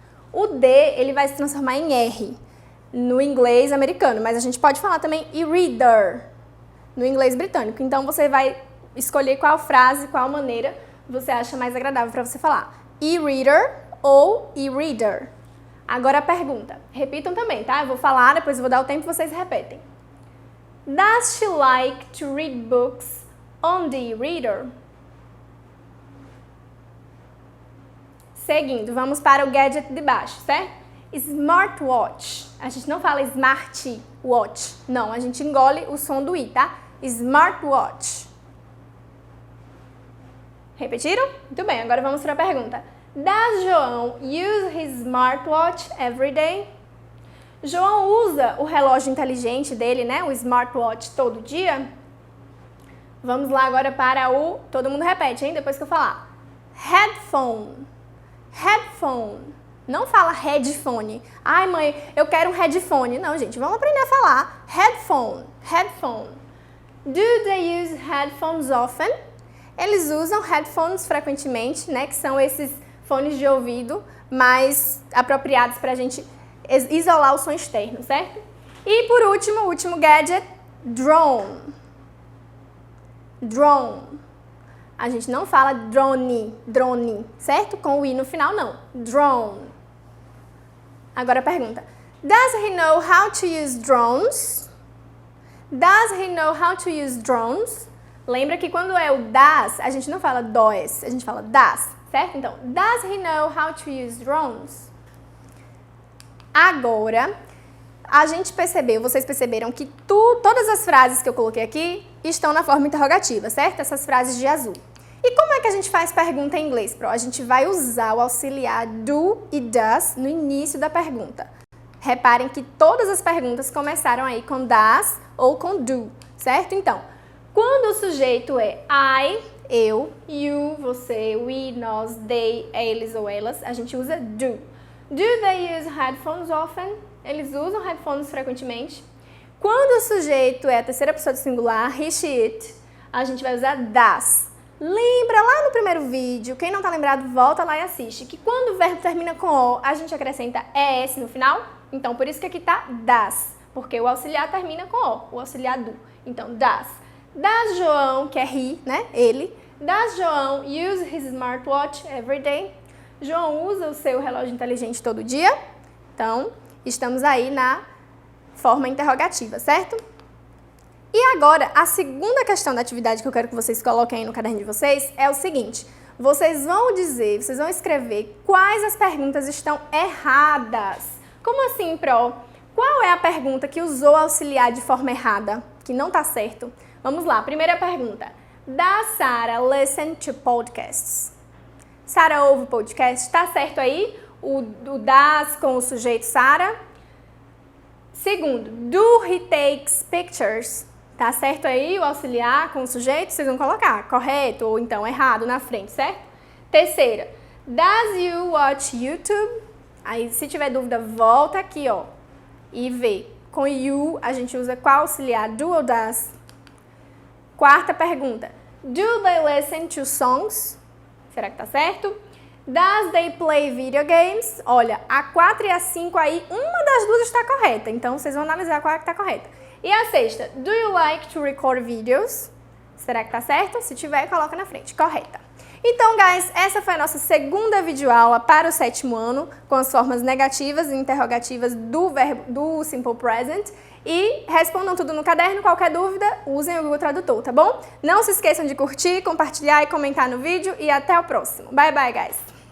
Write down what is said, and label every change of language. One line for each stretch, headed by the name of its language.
Portuguese: O D, ele vai se transformar em R no inglês americano, mas a gente pode falar também e-reader no inglês britânico. Então você vai escolher qual frase, qual maneira você acha mais agradável para você falar. E-reader ou e-reader. Agora a pergunta. Repitam também, tá? Eu vou falar, depois eu vou dar o tempo e vocês repetem.
English: Does she like to read books on the e-reader?
Portuguese: Seguindo, vamos para o gadget de baixo, certo? Smartwatch. A gente não fala smartwatch. Não, a gente engole o som do i, tá?
English: Smartwatch.
Portuguese: Repetiram? Muito bem, agora vamos para a pergunta.
English: Does João use his smartwatch every day?
Portuguese: João usa o relógio inteligente dele, né? O smartwatch todo dia? Vamos lá agora para o... Todo mundo repete, hein? Depois que eu falar. Headphone. Headphone. Não fala headphone. Ai, mãe, eu quero um headphone. Não, gente, vamos aprender a falar.
English: Headphone. Headphone. Do they use headphones often?
Portuguese: Eles usam headphones frequentemente, né? Que são esses fones de ouvido mais apropriados para a gente isolar o som externo, certo? E por último, o último gadget, drone. Drone. A gente não fala drone, certo? Com o i no final, não. Drone. Agora a pergunta.
English: Does he know how to use drones? Does he know how to use drones?
Portuguese: Lembra que quando é o does, a gente não fala does, a gente fala does, certo?
English: Então, does he know how to use drones?
Portuguese: Agora, a gente percebeu, vocês perceberam que todas as frases que eu coloquei aqui estão na forma interrogativa, certo? Essas frases de azul. E como é que a gente faz pergunta em inglês, Pro? A gente vai usar o auxiliar do e does no início da pergunta. Reparem que todas as perguntas começaram aí com does ou com do, certo? Então, quando o sujeito é I, eu, you, você, we, nós, they, eles ou elas, a gente usa do.
English: Do they use headphones often?
Portuguese: Eles usam headphones frequentemente. Quando o sujeito é a terceira pessoa do singular, he, she, it, a gente vai usar das. Lembra lá no primeiro vídeo, quem não tá lembrado, volta lá e assiste, que quando o verbo termina com O, a gente acrescenta ES no final. Então, por isso que aqui tá das, porque o auxiliar termina com O, o auxiliar do. Então, das. Das João, que é he, né, ele.
English: Das João use his smartwatch every day.
Portuguese: João usa o seu relógio inteligente todo dia. Então, estamos aí na forma interrogativa, certo? E agora, a segunda questão da atividade que eu quero que vocês coloquem aí no caderno de vocês é o seguinte. Vocês vão dizer, vocês vão escrever quais as perguntas estão erradas. Como assim, Pro? Qual é a pergunta que usou auxiliar de forma errada, que não tá certo? Vamos lá, primeira pergunta.
English: Does Sarah listen to podcasts?
Portuguese: Sarah ouve podcast? Tá certo aí? O does com o sujeito Sarah. Segundo,
English: do he takes pictures?
Portuguese: Tá certo aí o auxiliar com o sujeito? Vocês vão colocar correto ou então errado na frente, certo? Terceira,
English: does you watch YouTube?
Portuguese: Aí, se tiver dúvida, volta aqui, ó, e vê. Com you, a gente usa qual auxiliar? Do ou does? Quarta pergunta,
English: do they listen to songs?
Portuguese: Será que tá certo?
English: Does they play video games?
Portuguese: Olha, a 4 e a 5 aí, uma das duas está correta. Então, vocês vão analisar qual é que está correta. E a sexta,
English: do you like to record videos?
Portuguese: Será que tá certo? Se tiver, coloca na frente. Correta. Então, guys, essa foi a nossa segunda videoaula para o 7º ano, com as formas negativas e interrogativas do Simple Present. E respondam tudo no caderno. Qualquer dúvida, usem o Google Tradutor, tá bom? Não se esqueçam de curtir, compartilhar e comentar no vídeo. E até o próximo.
English: Bye, bye, guys!